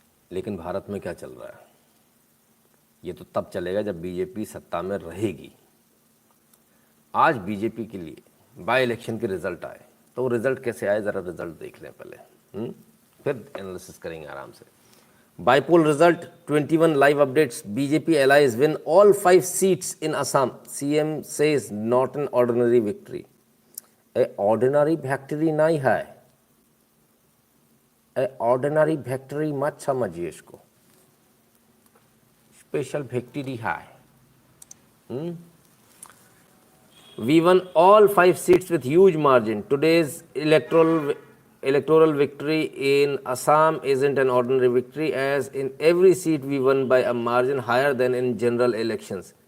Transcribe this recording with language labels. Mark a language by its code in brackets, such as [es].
[hi] लेकिन भारत में क्या चल रहा है? ये तो तब चलेगा जब बीजेपी सत्ता में रहेगी। आज बीजेपी के लिए बाई इलेक्शन के रिजल्ट आए, तो रिजल्ट कैसे आए ज़रा रिजल्ट देख लें पहले, फिर एनालिसिस करेंगे आराम से। [en] Bypoll result 21 live updates, BJP allies win all 5 seats in Assam, CM says not an ordinary victory। A ordinary victory [hi] नहीं है, ए ऑर्डिनरी विक्ट्री मत समझिए इसको, स्पेशल विक्ट्री है। [en] We won all 5 seats with huge margin. Today's electoral victory in Assam isn't an ordinary victory, as in every seat we won by a margin higher than in general elections.